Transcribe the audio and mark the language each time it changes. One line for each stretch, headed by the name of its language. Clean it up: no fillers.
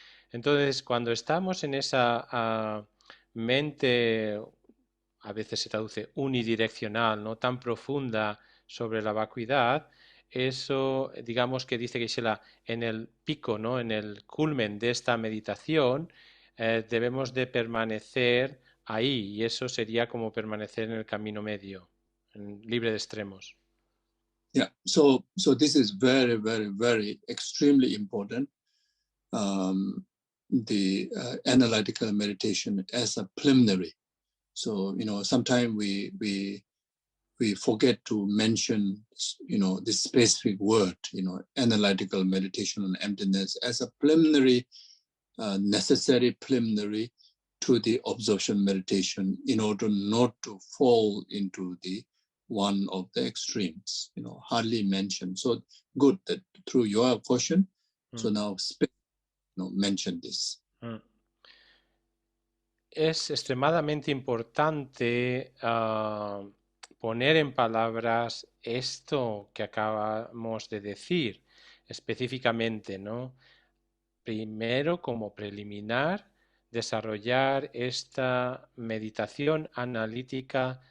Spanish: Entonces, cuando estamos en esa mente, a veces se traduce unidireccional, no tan profunda sobre la vacuidad, eso, digamos que dice Geshe en el pico, ¿no? En el culmen de esta meditación, debemos de permanecer ahí, y eso sería como permanecer en el camino medio, libre de extremos.
English: Yeah, so this is very, very, very extremely important. The analytical meditation as a preliminary. So sometimes we forget to mention this specific word, analytical meditation on emptiness as a preliminary, necessary preliminary to the absorption meditation in order not to fall into the one of the extremes, hardly mentioned. So good that through your question, so now mention this.
Spanish: Es extremadamente importante poner en palabras esto que acabamos de decir específicamente, ¿no? Primero, como preliminar, desarrollar esta meditación analítica